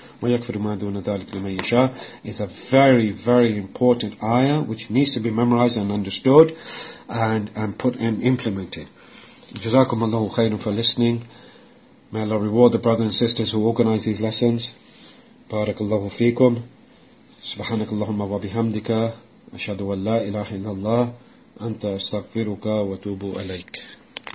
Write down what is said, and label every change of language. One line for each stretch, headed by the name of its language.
Arabic: وَيَكْفِرُ مَا دُونَ ذَلِكَ لِمَنْ يَشَاءُ
English: is a very, very important ayah which needs to be memorized and understood and put in, implemented.
Arabic: جزاكم الله خيرا
English: for listening. May Allah reward the brothers and sisters who organize these lessons.
Arabic: بارك الله فيكم. سبحانك اللهم وبحمدك. أشهد أن لا إله إلا الله. أنت أستغفرك وأتوب إليك.